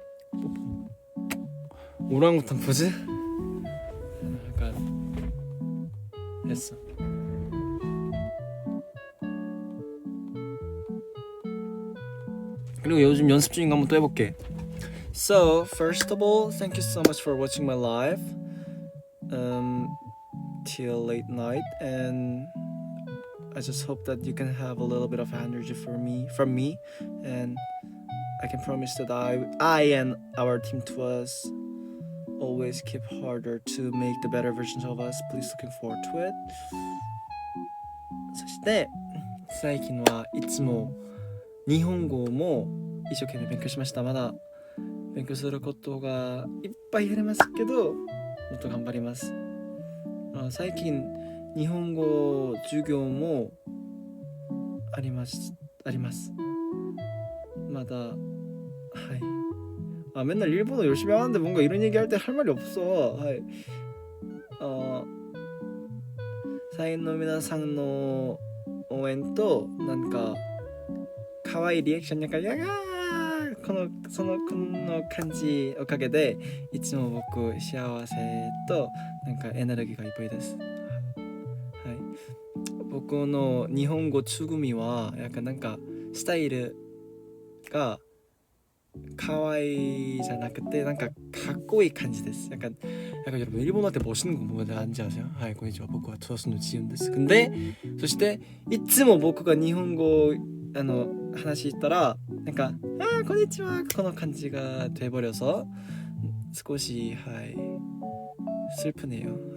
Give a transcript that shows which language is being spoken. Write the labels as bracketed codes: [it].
[ko] 뽀뽀. 오랑우탄 포즈? 약간 했어. 그리고 요즘 연습 중인 거 한번 또 해볼게. [en] So first of all, thank you so much for watching my live till late night, and I just hope that you can have a little bit of energy from me, and I can promise that I and our team to us always keep harder to make the better versions of us. Please looking forward to it. [ja] そして最近はいつも日本語も一生懸命勉強しました。まだ勉強することがいっぱいありますけど、もっと頑張ります。最近日本語授業もあります。まだはい。 [ko] 맨날 일본어 열심히 하는데 뭔가 이런 얘기할 때 할 말이 없어. [ja] はい。社員の皆さんの応援となんか可愛いリアクションなんかやがーこの感じおかげでいつも僕幸せとなんかエネルギーがいっぱいです。はい。僕の日本語つぐみはなんかスタイルが可愛いじゃなくてなんかかっこいい感じです。 [ko] 약간 여러분 일본어한테 멋있는 거 뭐가 뭔지 아세요? [ja] 하이 고니치와僕はトワスの지윤です。근데 そしていつも僕が日本語話したらなんか konnichiwa この感じが [ko] 돼버려서 [ja] 少し [ko] 슬프네요.